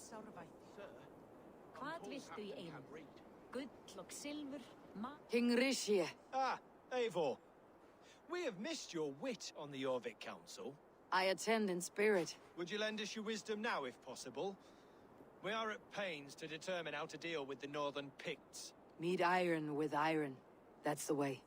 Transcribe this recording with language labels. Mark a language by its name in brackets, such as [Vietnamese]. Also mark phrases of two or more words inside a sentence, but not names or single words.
[Icelandic] Hvað viltu í einu? Gull og silfur, [English] King Rishie. Ah, Eivor. We have missed your wit on the Jorvik Council. I attend in spirit. Would you lend us your wisdom now, if possible? We are at pains to determine how to deal with the Northern Picts. Meet iron with iron. That's the way.